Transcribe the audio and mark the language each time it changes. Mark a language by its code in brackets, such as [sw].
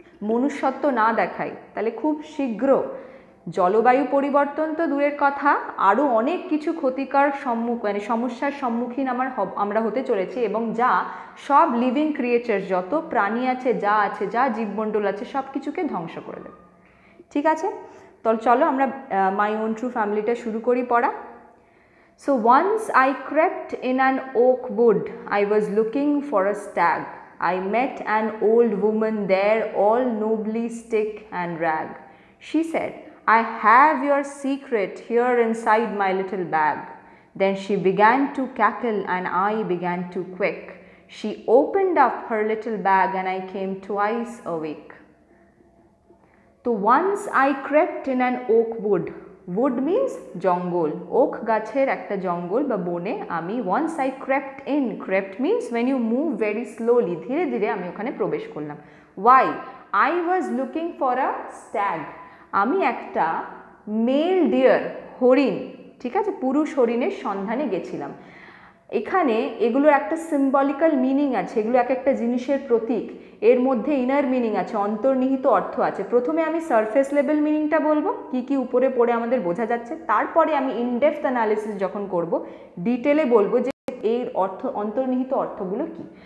[bn] মনুষ্যত্ব না দেখাই, তাহলে খুব শীঘ্র জলবায়ু পরিবর্তন তো দূরের কথা, আরও অনেক কিছু ক্ষতিকর সমস্যার সম্মুখীন আমরা হতে চলেছি, এবং যা সব লিভিং ক্রিয়েচার, যত প্রাণী আছে, যা জীবমণ্ডল আছে, সব কিছুকে ধ্বংস করে দেবে। ঠিক আছে, তো চলো আমরা মাই ওন ট্রু ফ্যামিলিটা শুরু করি পড়া। [en] So once I crept in an oak wood, I was looking for a stag. I met an old woman there, all nobly stick and rag. She said, I have your secret here inside my little bag. Then she began to cackle and I began to quake. She opened up her little bag and I came twice awake. So once I crept in an oak wood. wood means [bn] জঙ্গল, okay গাছের একটা জঙ্গল বা বনে আমি [en] once I crept in, crept means when you move very slowly, [bn] ধীরে ধীরে আমি ওখানে প্রবেশ করলাম। [en] why? I was looking for a stag, [bn] আমি একটা মেল ডিয়ার, হরিণ ঠিক আছে, পুরুষ হরিণের সন্ধানে গেছিলাম। এখানে এগুলোর একটা সিম্বলিক্যাল মিনিং আছে, এগুলো এক একটা জিনিসের প্রতীক, এর মধ্যে ইনার মিনিং আছে, অন্তর্নিহিত অর্থ আছে। প্রথমে আমি সারফেস লেভেল মিনিংটা বলবো, কি কি উপরে পড়ে আমাদের বোঝা যাচ্ছে, তারপরে আমি ইনডেপথ অ্যানালিসিস যখন করব ডিটেলে বলবো যে এর অর্থ, অন্তর্নিহিত অর্থগুলো কি।